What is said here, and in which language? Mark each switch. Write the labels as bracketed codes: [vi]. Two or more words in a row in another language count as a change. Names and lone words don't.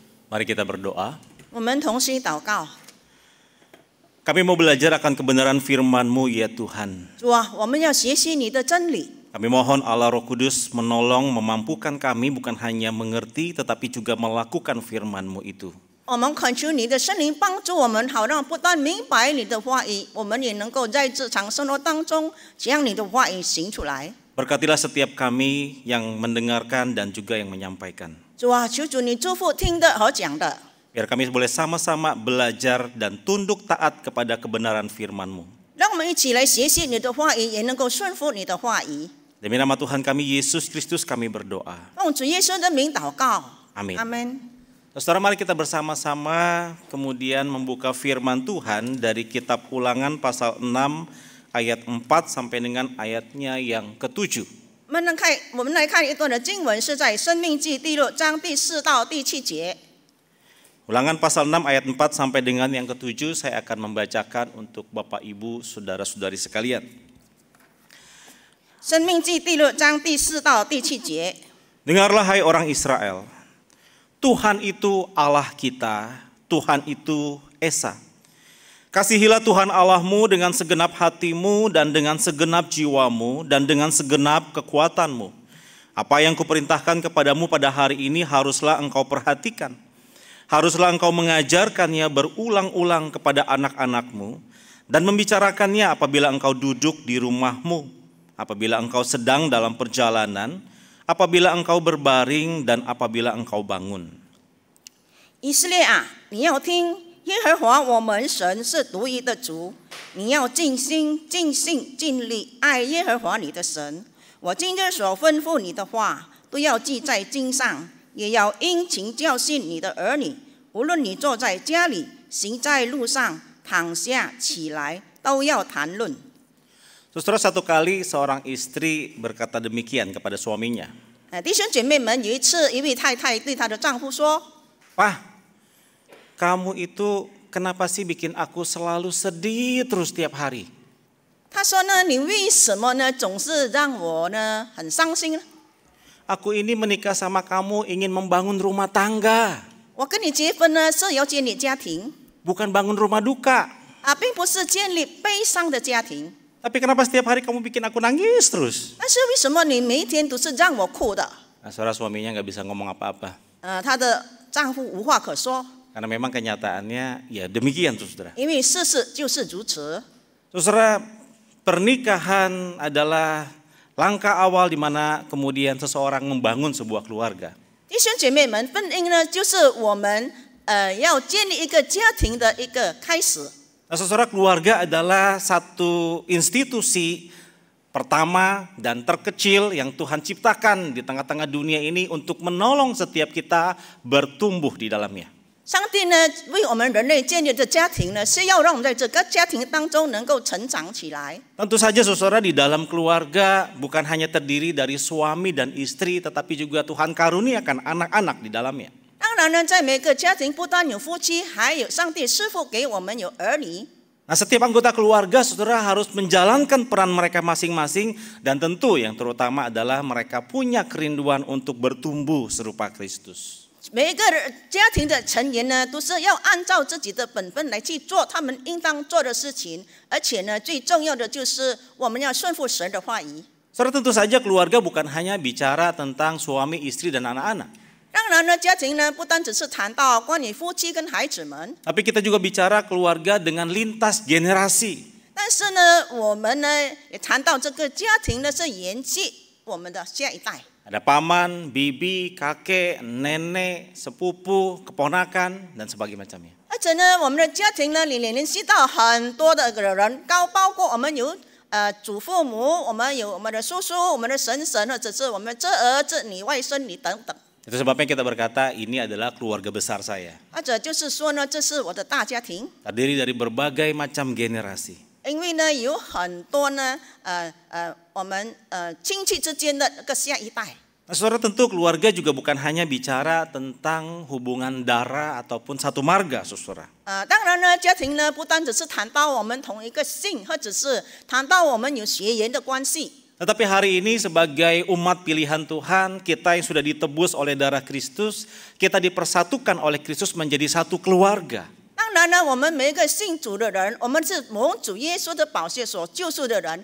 [id] Mari kita berdoa. [zh] 我们同心祷告。 [id] Kami mau belajar akan kebenaran firman-Mu ya Tuhan. [zh] 主啊，我们要学习你的真理。 [id] Kami mohon Allah Roh Kudus menolong, memampukan kami bukan hanya mengerti tetapi juga melakukan firman-Mu itu. [zh] 我们恳求你的圣灵帮助我们，好让不但明白你的话语，我们也能够在日常生活当中将你的话语行出来。 [id] Berkatilah setiap kami yang mendengarkan dan juga yang menyampaikan. [zh] 主啊，求主你祝福听的和讲的。 [id] Biar kami boleh sama-sama belajar dan tunduk taat kepada kebenaran firman-Mu. [zh] 让我们一起来学习你的话语，也能够顺服你的话语。 [id] Demi nama Tuhan kami Yesus Kristus kami berdoa. [zh] 奉主耶稣的名祷告。 [id] Amin. [zh] 阿门。 [id] Saudara, mari kita bersama-sama kemudian membuka firman Tuhan dari kitab Ulangan pasal 6 ayat 4 sampai dengan ayatnya yang ke-7. [zh] 我们来看一段的经文，是在《申命记》第6章第4到第7节。 [id] Ulangan pasal 6 ayat 4 sampai dengan yang ke-7 saya akan membacakan untuk Bapak Ibu saudara-saudari sekalian. [zh] 申命记第6章第4到第7节。 [id] Dengarlah hai orang Israel, Tuhan itu Allah kita, Tuhan itu Esa. Kasihilah Tuhan Allahmu dengan segenap hatimu dan dengan segenap jiwamu dan dengan segenap kekuatanmu. Apa yang kuperintahkan kepadamu pada hari ini haruslah engkau perhatikan. Haruslah engkau mengajarkannya berulang-ulang kepada anak-anakmu dan membicarakannya apabila engkau duduk di rumahmu, apabila engkau sedang dalam perjalanan, apabila engkau berbaring dan apabila engkau bangun. [zh] 以色列啊，你要听，耶和华我们神是独一的主，你要尽心、尽性、尽力爱耶和华你的神。我今日所吩咐你的话，都要记在经上。也要殷勤教训你的儿女，无论你坐在家里、行在路上、躺下、起来，都要谈论。 [id] Saudara, satu kali seorang istri berkata demikian kepada suaminya. [zh] 弟兄姐妹们，有一次，一位太太对她的丈夫说：“ [id] Pak, kamu itu kenapa sih bikin aku selalu sedih terus tiap hari? [zh] 她说呢，你为什么呢，总是让我呢很伤心呢？ [id] Aku ini menikah sama kamu ingin membangun rumah tangga. [zh] 我跟你结婚呢是要建立家庭， [id] Bukan bangun rumah duka. [zh] 并不是建立悲伤的家庭。 [id] Tapi kenapa setiap hari kamu bikin aku nangis terus? [zh] 但是为什么你每一天都是让我哭的？” [id] Nah, saudara, suaminya nggak bisa ngomong apa-apa. [zh] 她的丈夫无话可说， [id] Karena memang kenyataannya ya demikian, saudara. [zh] 因为事实就是如此。 [id] Saudara, pernikahan adalah langkah awal di mana kemudian seseorang membangun sebuah keluarga. [zh] 弟兄姐妹们，婚姻呢，就是我们要建立一个家庭的一个开始。 [id] Nah, saudara, keluarga adalah satu institusi pertama dan terkecil yang Tuhan ciptakan di tengah-tengah dunia ini untuk menolong setiap kita bertumbuh di dalamnya. [zh] 上帝呢，为我们人类建立的家庭呢，是要让我们在这个家庭当中能够成长起来。 [id] Tentu saja saudara, di dalam keluarga bukan hanya terdiri dari suami dan istri, tetapi juga Tuhan karuniakan anak-anak di dalamnya. [zh] 当然呢，在每个家庭不单有夫妻，还有上帝赐福给我们有儿女。 [id] Nah, setiap anggota keluarga saudara harus menjalankan peran mereka masing-masing dan tentu yang terutama adalah mereka punya kerinduan untuk bertumbuh serupa Kristus. [zh] 每一个家庭的成员呢，都是要按照自己的本分来去做他们应当做的事情，而且呢，最重要的就是我们要顺服神的话语。 [id] Saudara, tentu saja keluarga bukan hanya bicara tentang suami, istri, dan anak-anak. [zh] 当然呢，家庭呢不单只是谈到关于夫妻跟孩子们， [id] Tapi kita juga bicara keluarga dengan lintas generasi. [zh] 但是呢，我们呢也谈到这个家庭呢是延续我们的下一代。 [id] Ada paman, bibi, kakek, nenek, sepupu, keponakan, dan sebagainya macamnya. [zh] 而且呢，我们的家庭呢，联系到很多的人，包括我们有祖父母，我们有我们的叔叔，我们的婶婶，或者是我们侄儿、侄女、外孙女等等。 [id] Itu sebabnya kita berkata ini adalah keluarga besar saya. [zh] 或者就是说呢，这是我的大家庭， [id] Terdiri dari berbagai macam generasi. [zh] 因为呢有很多呢我们亲戚之间的那个下一代。 [id] Nah, saudara, tentu keluarga juga bukan hanya bicara tentang hubungan darah ataupun satu marga, saudara. [zh] 当然呢，家庭呢不单只是谈到我们同一个姓，或者是谈到我们有血缘的关系。 [id] Tetapi hari ini sebagai umat pilihan Tuhan, kita yang sudah ditebus oleh darah Kristus, kita dipersatukan oleh Kristus menjadi satu keluarga. [zh] 当然呢，我们每一个信主的人，我们是蒙主耶稣的宝血所救赎的人。